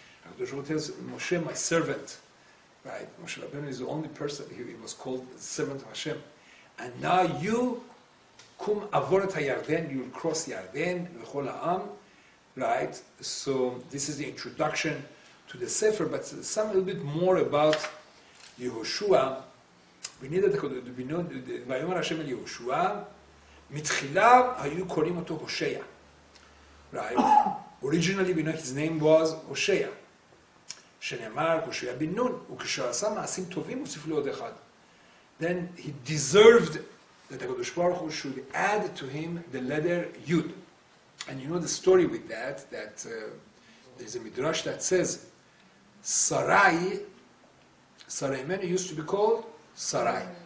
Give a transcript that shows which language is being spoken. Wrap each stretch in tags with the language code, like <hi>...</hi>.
<en>HaKadosh Baruch Hu tells Moshe, my servant, right? Moshe Rabbeinu is the only person, he was called the servant of Hashem. And now you,</en> <he>kum avor et hayarden,</he> <en>you will cross Yarden,</en> <he>v'chol ha'am,</he> <en>right? So this is the introduction to the Sefer, but some a little bit more about Yehoshua. We need to know,</en> <he>ויאמר השם אל יהושע, מתחילה היו קוראים אותו הושע.</he> <en>Right? Originally we know his name was Hosea.</en> <he>שנאמר הושע בן נון, וכאשר עשה מעשים טובים הוסיף לו עוד אחד.</he> <en>Then he deserved that HaKadosh Baruch Hu should add to him the letter Yud. And you know the story with that there's a midrash that says Sarai Menu used to be called Sarai.</en>